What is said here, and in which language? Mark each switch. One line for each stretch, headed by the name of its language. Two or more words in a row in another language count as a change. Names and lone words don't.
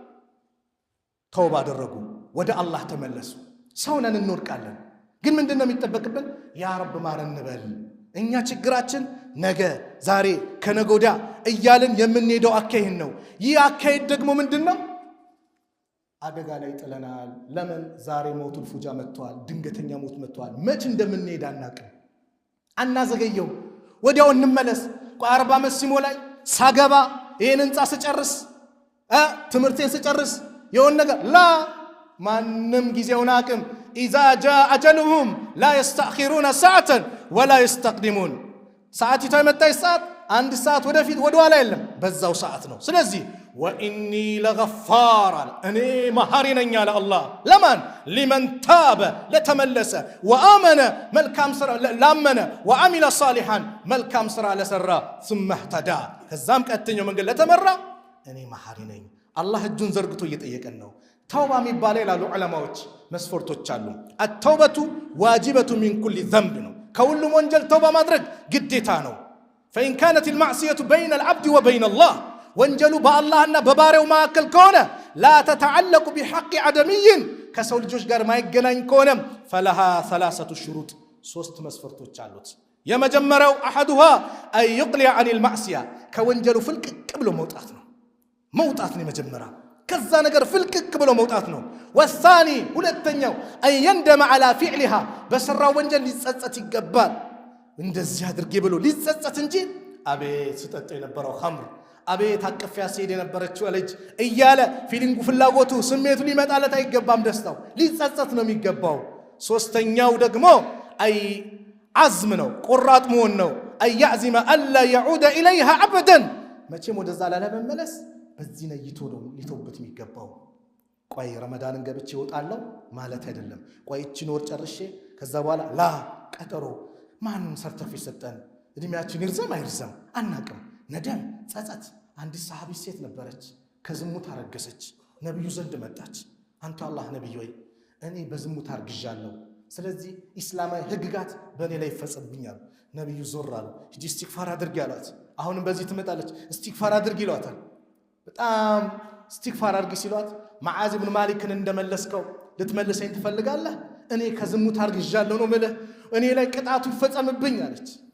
Amharic: ተውባ አደረጉ ወደ አላህ ተመለሱ ሰውነን እንወድቃለን ግን ምንድነው የሚጠበቅብን
Arabic: يا رب
Amharic: ማረን እንበል እኛ ችግራችን ነገ ዛሬ ከነጎዳ እያልን የምንሄደው አካሄድ ነው ይህ አካሄድ ደግሞ ምንድነው አደጋ ላይ ጥለናል ለምን ዛሬ
Arabic: موت الفجأة
Amharic: መጥቷል ድንገተኛ ሞት መጥቷል መች እንደምንሄድ አናውቅም አናዘገየው ወዲያው እንመለስ 40 ዓመት ሲሞላኝ ሳገባ ይሄን እንጻ ስጨርስ ትምርቴን ስጨርስ የሆነ ነገር ላ ማንም ጊዜውን አቅም
Arabic: اذا جاء اجلهم لا يستأخرون ساعه ولا يستقدمون
Amharic: ሰዓቲቷ የመጣች ሰዓት አንድ ሰዓት ወደፊት ወደ ኋላ የለም በዛው ሰዓት ነው ስለዚህ
Arabic: واني لغفار
Amharic: እኔ መሐሪ ነኝ አለ አላህ ለማን
Arabic: لمن تاب لتملس وآمن
Amharic: መልካም ስራ ላመነ
Arabic: وعمل صالحا
Amharic: መልካም ስራ ለሰራ
Arabic: ثم اهتدى
Amharic: ከዛም ቀጥተኛው መንገድ ለተመራ እኔ መሐሪ ነኝ አላህ እጁን ዘርግቶ እየጠየቀን ነው ተውባ የሚባለው ይላሉ ዑለማዎች መስፈርቶች አሉ
Arabic: التوبه واجبه من كل ذنب
Amharic: ነው ከሁሉም ወንጀል ተውባ ማድረግ ግዴታ ነው
Arabic: فإن كانت المعصية بين العبد وبين الله
Amharic: ወንጀሉ በአላህና በባሪያው መካከል ከሆነ
Arabic: لا تتعلق بحق عدمي
Amharic: ከሰው ልጆች ጋር ማይገናኝ ከሆነ
Arabic: فلها ثلاثه شروط
Amharic: ሶስት መስፈርቶች አሉት የመጀመሪያው
Arabic: احدها اي يقلع عن المعصيه
Amharic: ከወንጀሉ ፍልቅቅ ብሎ መውጣት ነው የመጀመሪያው ከዛ ነገር ፍልቅቅ ብሎ መውጣት ነው والثاني ሁለተኛው
Arabic: اي يندم على فعلها
Amharic: በሰራው ወንጀል ሊጸጸት ይገባል እንደዚህ አድርጌ ብሎ ሊጸጸት እንጂ አቤት ስጠጥ የነበረው ኸምር አቤት አቀፊያ ሲሄድ የነበረችው ልጅ እያለ ፊሊንጉ ፍላጎቱ ስሜቱ ሊመጣለት አይገባም ደስታው ሊጸጸት ነው የሚገባው ሶስተኛው ደግሞ አይ عزم ነው ቆራጥ መሆን ነው አይ
Arabic: يعزم الا يعود اليها ابدا
Amharic: መቼም ወደዛ ላለመመለስ በዚህ ነይቶ ነው ሊተውበት የሚገባው ቆይ ረመዳንን ገብቼ እወጣለሁ ማለት አይደለም ቆይ እቺን ወር ጨርሼ ከዛ በኋላ ላ ቀጠሮ ማንም ሰርተፊኬት ሰጠን እድሜያችን ይርዘም አይርዘም አናቅም ነደም ጸጸት አንድ ሰሃቢ ሴት ነበረች ከዝሙት አረገሰች ነብዩ ዘንድ መጣች አንተ አላህ ነብይ ወይ እኔ በዝሙት አርግዣለሁ ስለዚህ እስላማዊ ህግጋት በእኔ ላይ ይፈጸምብኛል ነብዩ ዞር አሉ ሂጂ ኢስቲግፋር አድርጊ አሏት አሁንም በዚህ ትመጣለች ኢስቲግፋር አድርጊ ይሏታል በጣም ኢስቲግፋር አድርጊ ሲሏት መዓዝ ኢብኑ ማሊክን እንደመለስከው ልትመልሰኝ ትፈልጋለህ እኔ ከዝሙት አርግዣለሁ ነው ማለት እኔ ላይ ቅጣቱ ይፈጸምብኝ አለች